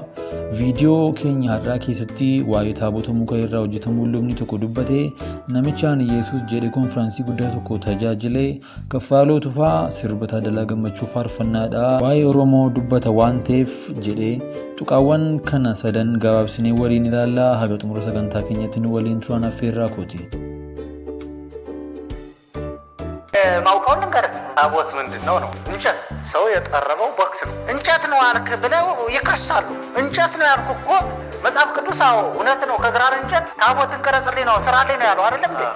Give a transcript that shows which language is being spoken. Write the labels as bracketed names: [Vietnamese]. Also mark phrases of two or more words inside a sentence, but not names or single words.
[Oromo] Viidiyoo keenya har'aa keessatti waa'ee taabota muka irraa hojjetamuu lubni tokko dubbatee namichaan Yesuus jedhee konfiraansii guddaa tokko tajaajilee kaffaaloo tufaa sirbataa dalaa gammachuu faarfannaadha. Waa'ee Oromoo dubbata waan ta'eef jedhee tuqaawwan kana sadan gabaabsinee waliin ilaallaa. Haga xumura sagantaa keenyatti nu waliin turan affeerraa kooti. [Amharic] ማውቀውን ነገር ታቦት ምንድነው ነው? እንጨት ሰው የጠረበው ቦክስ ነው። እንጨት ነው አልክ ብለው ይከሳሉ። እንጨት ነው ያልኩ እኮ መጽሐፍ ቅዱስ አዎ እውነት ነው። ከግራር እንጨት ታቦትን ቀረጽልኝ ነው ስራልኝ ነው ያለው አይደለም እንዴ?